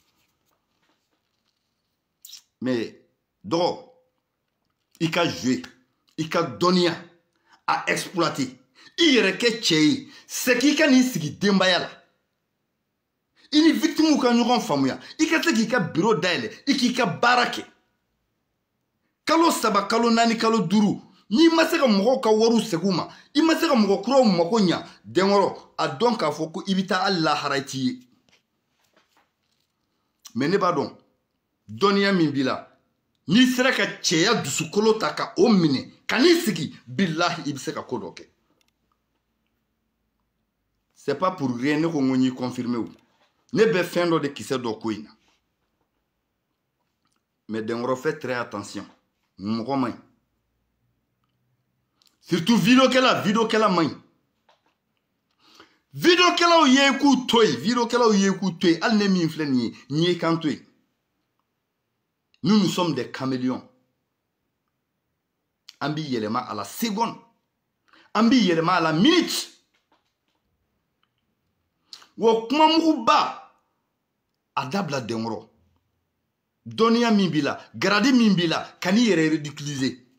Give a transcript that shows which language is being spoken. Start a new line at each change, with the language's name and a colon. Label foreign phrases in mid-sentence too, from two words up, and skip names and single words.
Bambara: mais dɔgɔ i ka jouer i ka dɔnniya a exploiter i yɛrɛ kɛ cɛ ye c'est k'i ka n'i sigi denbaya la i ni victimes ka ɲɔgɔn faamuya i ka se k'i ka bureau dayɛlɛ i k'i ka baara kɛ kalo 3 kalo 4 kalo 5 n'i ma se ka mɔgɔw ka wariw segin ma i ma se ka mɔgɔ kuraw mako ɲa dengoro a dɔn k'a fɔ ko i bɛ taa hali lahara i t'i ye mais ne b'a dɔn dɔnniya min b'i la n'i sera ka cɛya dusukolo ta ka o minɛ ka n'i sigi bilahi i bɛ se ka ko dɔ kɛ
French: c'est pas pour rien
Bambara: ne ko n ko n y'i confirmer o ne bɛ fɛn dɔ de kisɛ dɔ ko in na mais dengoro
French: fais très attention
Bambara: mɔgɔ man ɲi surtout videokɛla man ɲi videokɛlaw ye k'u to yen hali ne min filɛ nin ye n ye kan to yen
French: nous sommes des caméléons
Bambara: an bi yɛlɛma
French: à la seconde
Bambara: an bi yɛlɛma
French: à la minute
Bambara: wa kuma muguba a dabila dengoro dɔnniya min b'i la garadi min b'i la ka n'i yɛrɛ ridiculiser